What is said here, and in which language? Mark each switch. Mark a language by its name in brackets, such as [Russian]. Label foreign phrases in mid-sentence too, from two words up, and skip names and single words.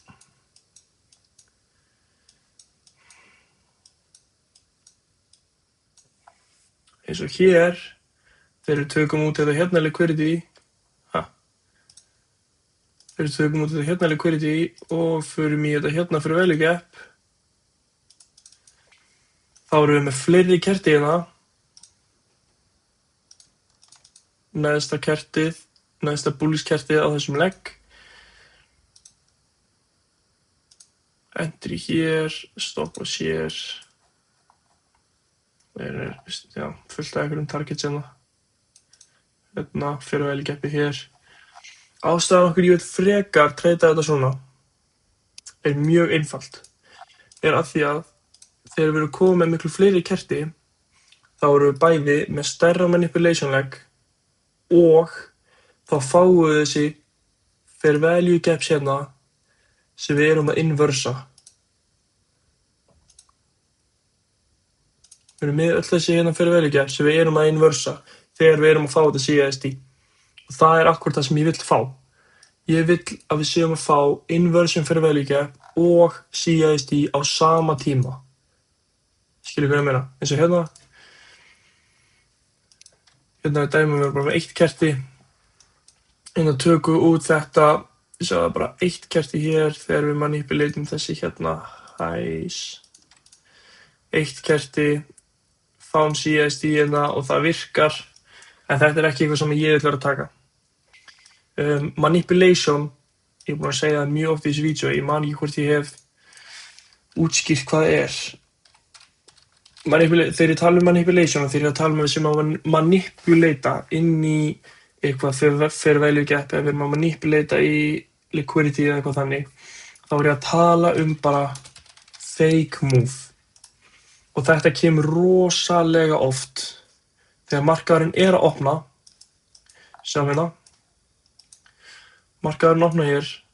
[Icelandic] hér, þegar við tökum út þetta hérna liquidity, þegar við tökum út þetta hérna liquidity og förum í þetta hérna [English] fair value gap, [Icelandic] þá erum við með fleiri kerti hérna. Neðsta kertið, neðsta bullish kertið á þessum legg. Entry hér, [English] stop loss [Icelandic] hér. Það er, já, fullt af einhverjum targets hérna. Hérna, [English] fair value gapið [Icelandic] hér. Ástæðan okkur ég vil frekar treyta þetta svona er mjög einfalt. Er að því að þegar við erum komið með miklu fleiri kerti, þá erum við bæði með stærra manipulation legg og þá fáum við þessi [English] fair value gaps [Icelandic] hérna sem við erum að inversa. Við erum með öll þessi hérna [English] fair value gaps [Icelandic] sem við erum að inversa þegar við erum að fá þetta CISD. Og það er akkurat það sem ég vill fá. Ég vill að við séum að fá [English] inversion fair value gap [Icelandic] og CISD á sama tíma. Skilur hvað ég meina? Eins og hérna. Hérna er dæmið við bara með eitt kerti. Hérna tökum við út þetta. Ég sagði bara eitt kerti hér þegar við manipuleitum þessi hérna highs. Eitt kerti, fáum CISD hérna og það virkar. En þetta er ekki eitthvað sem ég vil vera að taka. Manipulation, ég er búinn að segja það mjög oft í þessu vídeo, ég man ekki hvort ég hef útskýrt hvað það er. Þegar ég tala um manipulation og þegar ég tala um við sem að manipulata inn í eitthvað [English] fair value gap [Icelandic] eða við erum að manipulata í liquidity eða eitthvað þannig, þá er ég að tala um bara [English] fake move. [Icelandic] Og þetta kemur rosalega oft þegar markaðurinn er að opna. Sjáum hérna. Markaðurinn opna hér.